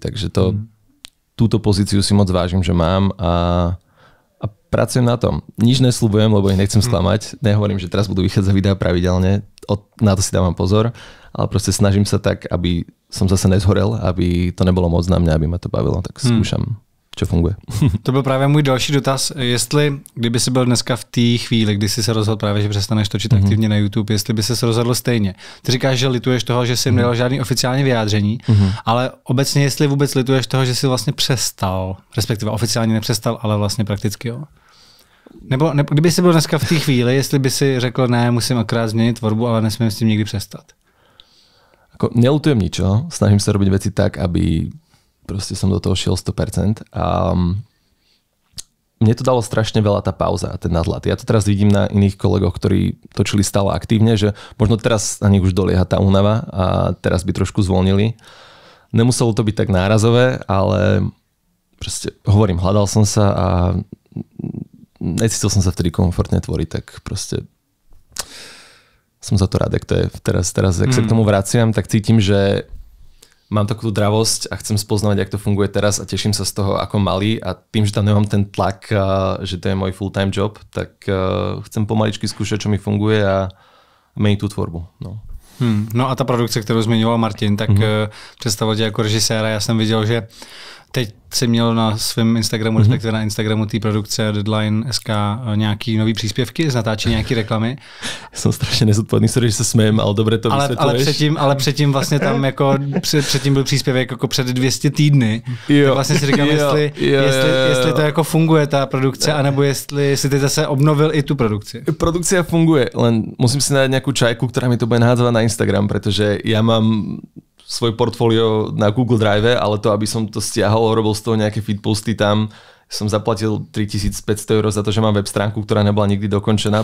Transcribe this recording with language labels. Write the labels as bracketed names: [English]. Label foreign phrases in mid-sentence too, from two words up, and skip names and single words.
[Slovak] Takže túto pozíciu si moc vážim, že mám a pracujem na tom. Nič nesľubujem, lebo ich nechcem sklamať. Nehovorím, že teraz budú vychádzať videá pravidelne, na to si dávam pozor, ale proste snažím sa tak, aby som zase nezhorel, aby to nebolo moc na mňa, aby ma to bavilo, tak skúšam, čo funguje. [Czech] To byl právě můj další dotaz, jestli, kdyby si byl dneska v té chvíli, kdy jsi se rozhodl právě, že přestaneš točit aktivně na YouTube, jestli by se rozhodl stejně. Ty říkáš, že lituješ toho, že jsi nedal žádný oficiální vyjádření, ale obecně jestli vůbec lituješ toho, že jsi vlastně přestal, respektive oficiálně nepřestal, ale vlastně prakticky jo. Nebo kdyby jsi byl dneska v té chvíli, jestli by si řekl, ne, musím akorát změnit tvorbu, ale nesmím s tím nikdy přestat. [Slovak] Ako, nelutujem ničo, snažím sa robiť veci tak, aby proste som do toho šiel 100%. A mne to dalo strašne veľa tá pauza a ten nadhľad. Ja to teraz vidím na iných kolegoch, ktorí točili stále aktívne, že možno teraz na nich už dolieha tá únava a teraz by trošku zvolnili. Nemuselo to byť tak nárazové, ale proste hovorím, hľadal som sa a necítil som sa vtedy komfortne tvoriť, tak proste som za to rád, jak to je teraz ak sa k tomu vraciam, tak cítim, že mám takú dravosť a chcem spoznávať, jak to funguje teraz a teším sa z toho ako malý a tým, že tam nemám ten tlak, že to je môj [English] full-time job, [Slovak] tak chcem pomaličky skúšať, čo mi funguje a meniť tú tvorbu. No. [Czech] No a ta produkce, kterou zmiňoval Martin, tak představil tě jako režiséra. Já jsem viděl, že teď si měl na svém Instagramu, respektive na Instagramu té produkce Deadline.sk nějaký nový příspěvky z natáčení nějaký reklamy. Jsem strašně nezodpovědný, sorry, že se smějem, ale dobře to vysvětluješ. Ale předtím vlastně tam jako předtím byl příspěvek jako před 200 týdny. Jo. Tak vlastně si říkám, jestli to jako funguje ta produkce, anebo jestli si ty zase obnovil i tu produkci. [Slovak] Produkcia funguje, len musím si nájsť nejakú čajku, ktorá mi to bude nahádzovať na Instagram, pretože ja mám svoj portfólio na Google Drive, ale to, aby som to stiahol, robil z toho nejaké feedposty tam, som zaplatil 3500 € za to, že mám web stránku, ktorá nebola nikdy dokončená.